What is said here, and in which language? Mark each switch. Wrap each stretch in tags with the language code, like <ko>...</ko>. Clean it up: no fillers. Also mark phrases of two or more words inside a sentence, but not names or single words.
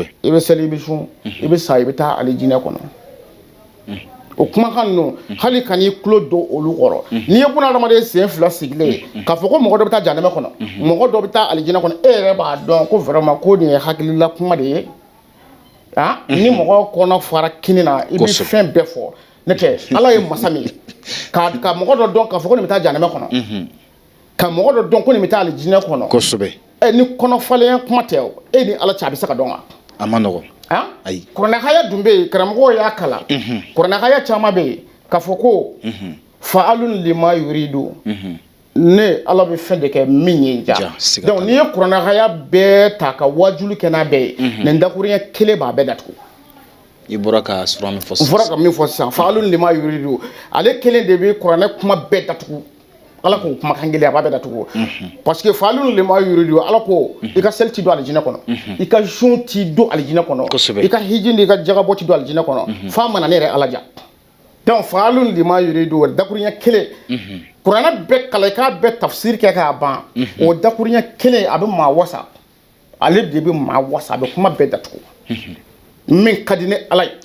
<bm>i bɛ seli i bɛ sun i bɛ sa i bɛ taa alijinɛ kɔnɔ o kumakan ninnu hali ka n'i tulo don olu kɔrɔ n'i ye bunahadamaden sen fila sigilen ye k'a fɔ ko mɔgɔ dɔ bɛ taa janɛmɛ kɔnɔ mɔgɔ dɔ bɛ taa alijinɛ kɔnɔ e yɛrɛ b'a dɔn ko vraiment ko nin ye hakilila kuma de ye ni mɔgɔ kɔnɔ fara kini na i bɛ fɛn bɛɛ fɔ ne tɛ ala ye masa min ye ka mɔgɔ dɔ dɔn k'a fɔ ko nin bɛ taa janɛmɛ kɔnɔ ka mɔgɔ dɔ dɔn ko nin bɛ taa alijinɛ kɔnɔ kosɛbɛ ni kɔnɔfalenya kuma tɛ e ni ala cɛ a bɛ se ka dɔn wa a ma nɔgɔn ayi kuranɛ haya dun bɛ yen karamɔgɔw y'a kalan kuranɛ haya caman bɛ yen k'a fɔ ko</bm> <ar>فعال لما يريد</ar> <bm>ne ala bɛ fɛn de kɛ min ye ja donc n'i ye kuranɛ haya bɛɛ ta ka wajulu kɛ n'a bɛɛ ye nin dakuruɲɛ kelen b'a bɛɛ datugu i bɔra ka sura min fɔ sisan n fɔra ka min fɔ sisan</bm> <ar>فعال لما يريد</ar> <bm>ale kelen de bɛ kuranɛ kuma bɛɛ datugu ala ko kumakan kelen a b'a bɛɛ datugu</bm> <fr>parce que</fr> <ar>فعال لما يريد</ar> <bm>ala ko i ka seli ti don alijinɛ kɔnɔ i ka sun ti don alijinɛ kɔnɔ i ka hiji ni i ka jagabɔ ti don alijinɛ kɔnɔ f'a mana ne yɛrɛ ala ja donc</bm> <ar>فعال لما يريد</ar> <bm>dakuruɲɛ kelen kuranɛ bɛɛ kalan i k'a bɛɛ tafsiri kɛ k'a ban o dakuruɲɛ kelen a bɛ maa wasa ale de bɛ maa wasa a bɛ kuma bɛɛ datugu min ka di ne ala ye</bm>